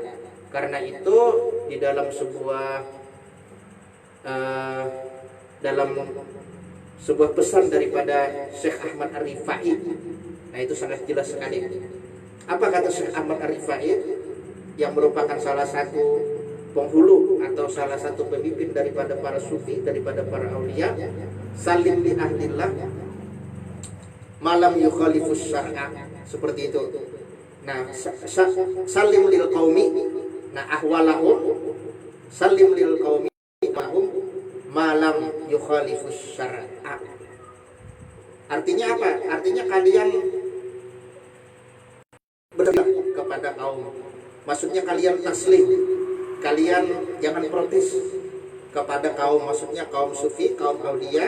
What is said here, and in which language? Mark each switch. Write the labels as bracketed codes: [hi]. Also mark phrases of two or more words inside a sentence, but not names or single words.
[id] Karena itu di dalam sebuah pesan daripada Syekh Ahmad Ar-Rifai. Nah, itu sangat jelas sekali. Apa kata Syekh Ahmad Ar-Rifai yang merupakan salah satu penghulu atau salah satu pemimpin daripada para sufi, daripada para aulia? [ar] سلم لأهل الله ما لم يخالفوا الشرع, [id] seperti itu. [ar] Nah, سلم للقوم, nah أحوالهم سلم للقوم ما هم ما لم يخالفوا الشرع. [id] Artinya apa? Artinya kalian berdoa kepada kaum. Maksudnya kalian taslim. Kalian jangan protes kepada kaum, maksudnya kaum sufi, kaum aulia.